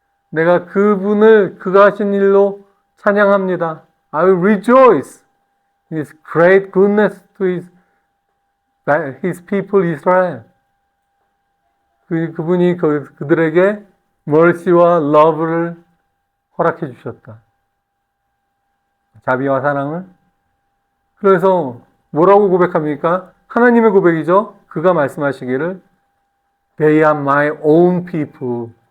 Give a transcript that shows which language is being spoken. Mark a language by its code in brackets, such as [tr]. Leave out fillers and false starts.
[ko] 내가 그가 하신 일로 찬양합니다. [en] I will rejoice in His great goodness to His people Israel. [ko] 그분이 그들에게 mercy와 love를 허락해 주셨다. 자비와 사랑을. 그래서 뭐라고 고백합니까? 하나님의 고백이죠. 그가 말씀하시기를 [en] They are my own people.